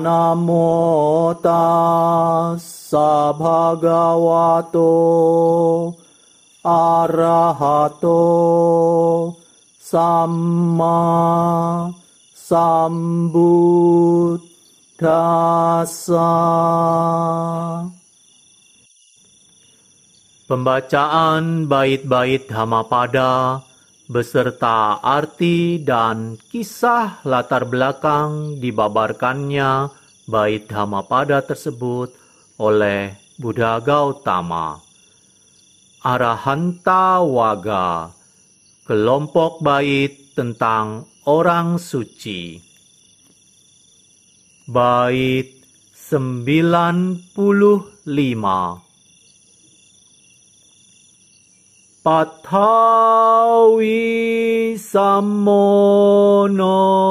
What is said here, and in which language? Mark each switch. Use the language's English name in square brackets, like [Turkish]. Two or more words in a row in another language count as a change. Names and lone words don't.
[Pali] Namo tassa bhagavato arahato samma sambuddhassa. [Indonesian] Pembacaan bait-bait Dhammapada beserta arti dan kisah latar belakang dibabarkannya bait Dhammapada tersebut oleh Buddha Gautama. Arahanta Waga, kelompok bait tentang orang suci. Bait 95. [Pali] Pathawi samono